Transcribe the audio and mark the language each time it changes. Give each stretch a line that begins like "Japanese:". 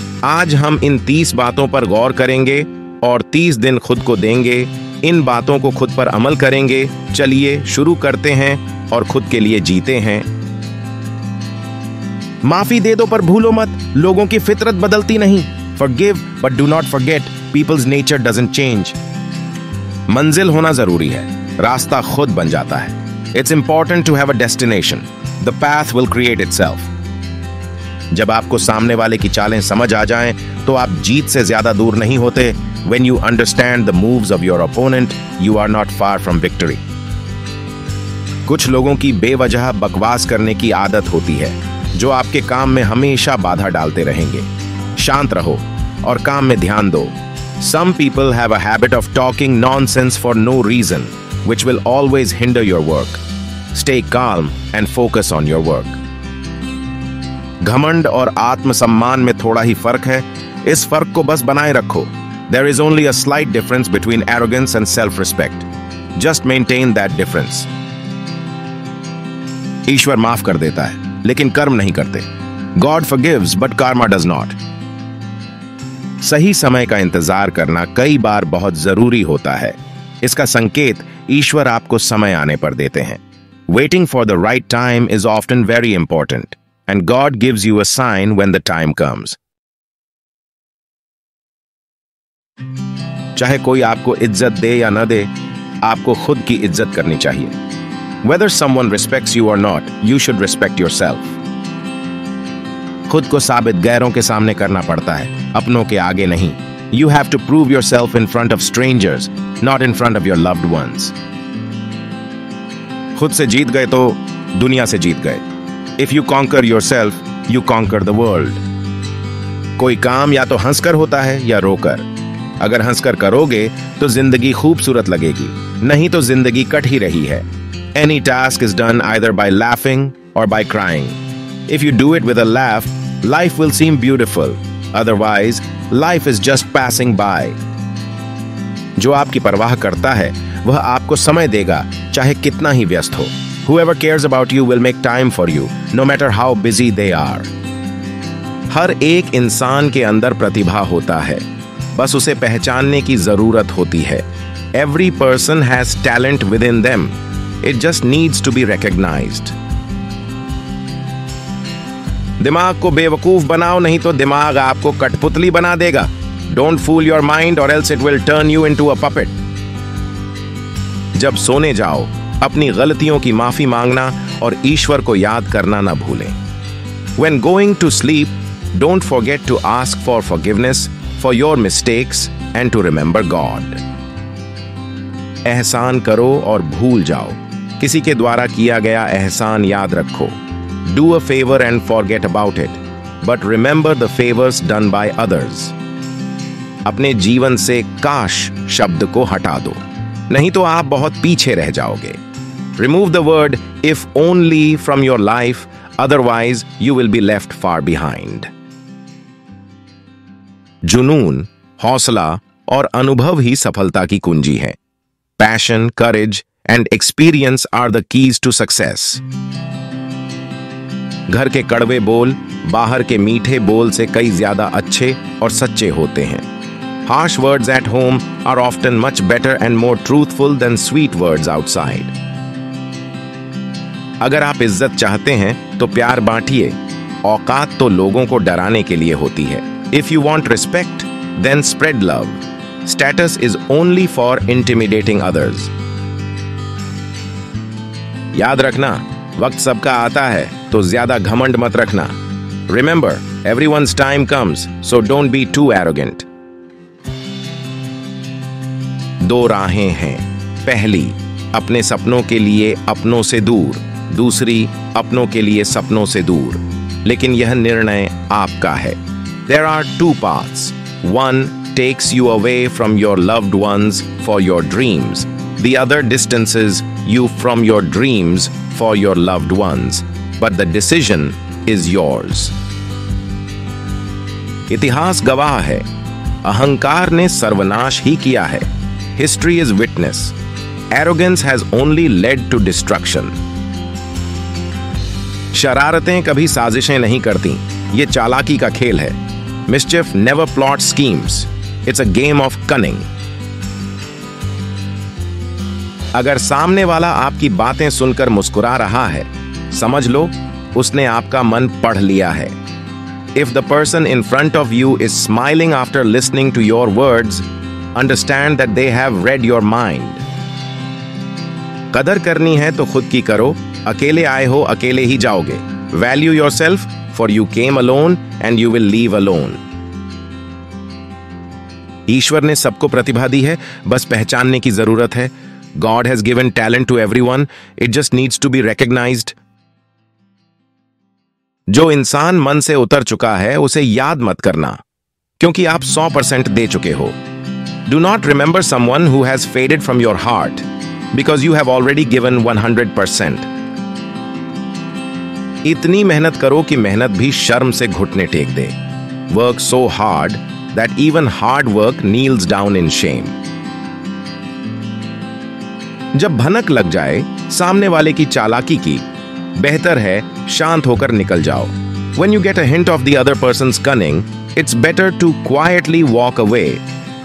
Hindi: आज हम इन 30 बातों पर गौर करेंगे और 30 दिन खुद को देंगे। इन बातों को खुद पर अमल करेंगे। चलिए शुरू करते हैं और खुद के लिए जीते हैं। माफी दे दो पर भूलो मत, लोगों की फितरत बदलती नहीं।
English: Forgive but do not forget, people's nature doesn't change।
Hindi: मंजिल होना जरूरी है, रास्ता खुद बन जाता है।
English: It's important to have a destination. The path will create itself.
Hindi: जब आपको सामने वाले की चालें समझ आ जाएं, तो आप जीत से ज्यादा दूर नहीं होते।
English: When you understand the moves of your opponent, you are not far from victory.
Hindi: कुछ लोगों की बेवजह बकवास करने की आदत होती है, जो आपके काम में हमेशा बाधा डालते रहेंगे। शांत रहो और काम में ध्यान दो।
English: Some people have a habit of talking nonsense for no reason, which will always hinder your work. Stay calm and focus on your work.
Hindi: घमंड और आत्मसम्मान में थोड़ा ही फर्क है। इस फर्क को बस बनाए रखो।
English: There is only a slight difference between arrogance and self-respect. Just maintain that difference.
Hindi: ईश्वर माफ कर देता है, लेकिन कर्म नहीं करते।
English: God forgives, but karma does not.
Hindi: सही समय का इंतजार करना कई बार बहुत जरूरी होता है। इसका संकेत ईश्वर आपको समय आने पर देते हैं।
English: Waiting for the right time is often very important, and God gives you a sign when the time comes.
Hindi: चाहे कोई आपको इज्जत दे या न दे, आपको खुद की इज्जत करनी चाहिए।
English: Whether someone respects you or not, you should respect yourself.
Hindi: खुद को साबित गैरों के सामने करना पड़ता है, अपनों के आगे नहीं।
English: You have to prove yourself in front of strangers, not in front of your loved ones.
Hindi: खुद से जीत गए तो दुनिया से जीत गए।
English: If you conquer yourself, you conquer the world.
Hindi: कोई काम या तो हंसकर होता है या रोकर। अगर हंसकर करोगे तो जिंदगी खूबसूरत लगेगी, नहीं तो जिंदगी कट ही रही है।
English: Any task is done either by laughing or by crying. If you do it with a laugh, life will seem beautiful. Otherwise, life is just passing by.
Hindi: जो आपकी परवाह करता है, वह आपको समय देगा, चाहे कितना ही व्यस्त हो।
English: Whoever cares about you will make time for you, no matter how busy they are.
Hindi: हर एक इंसान के अंदर प्रतिभा होता है, बस उसे पहचानने की जरूरत होती है।
English: Every person has talent within them. It just needs to be recognized.
Hindi: दिमाग को बेवकूफ बनाओ, नहीं तो दिमाग आपको कठपुतली बना देगा।
English: Don't fool your mind or else it will turn you into a puppet.
Hindi: जब सोने जाओ, अपनी गलतियों की माफी मांगना और ईश्वर को याद करना न भूलें।
English: When going to sleep, don't forget to ask for forgiveness for your mistakes and to remember God.
Hindi: एहसान करो और भूल जाओ। किसी के द्वारा किया गया एहसान याद रखो।
English: Do a favor and forget about it, but remember the favors done by others.
Hindi: अपने जीवन से काश शब्द को हटा दो, नहीं तो आप बहुत पीछे रह जाओगे।
English: Remove the word if only from your life, otherwise you will be left far behind.
Hindi: जुनून, हौसला और अनुभव ही सफलता की कुंजी है।
English: Passion, courage and experience are the keys to success.
Hindi: घर के कड़वे बोल बाहर के मीठे बोल से कई ज्यादा अच्छे और सच्चे होते हैं।
English: Harsh words at home are often much better and more truthful than sweet words outside.
Hindi: अगर आप इज्जत चाहते हैं तो प्यार बांटिए। औकात तो लोगों को डराने के लिए होती है।
English: If you want respect, then spread love. Status is only for intimidating others.
Hindi: याद रखना, वक्त सबका आता है, तो ज्यादा घमंड मत रखना।
English: Remember, everyone's time comes, so don't be too arrogant.
Hindi: दो राहें हैं। पहली, अपने सपनों के लिए अपनों से दूर, दूसरी अपनों के लिए सपनों से दूर। लेकिन यह निर्णय आपका है।
English: There are two paths. One takes you away from your loved ones for your dreams. The other distances you from your dreams for your loved ones. But the decision is yours.
Hindi: इतिहास गवाह है, अहंकार ने सर्वनाश ही किया है।
English: History is witness. Arrogance has only led to destruction.
Hindi: शरारतें कभी साजिशें नहीं करती, ये चालाकी का खेल है।
English: Mischief never plots schemes. It's a game of cunning.
Hindi: अगर सामने वाला आपकी बातें सुनकर मुस्कुरा रहा है, समझ लो उसने आपका मन पढ़ लिया है।
English: If the person in front of you is smiling after listening to your words, understand that they have read your mind.
Hindi: कदर करनी है तो खुद की करो, अकेले आए हो अकेले ही जाओगे।
English: Value yourself, for you came alone and you will leave alone.
Hindi: ईश्वर ने सबको प्रतिभा दी है, बस पहचानने की जरूरत है।
English: God has given talent to everyone, it just needs to be recognized.
Hindi: जो इंसान मन से उतर चुका है उसे याद मत करना, क्योंकि आप 100% दे चुके हो।
English: Do not remember someone who has faded from your heart, because you have already given 100%.
Hindi: इतनी मेहनत करो कि मेहनत भी शर्म से घुटने take दे।
English: Work so hard that even hard work kneels down in shame.
Hindi: जब भनक लग जाए सामने वाले की चालाकी की, बेहतर है शांत होकर निकल जाओ।
English: When you get a hint of the other person's cunning, it's better to quietly walk away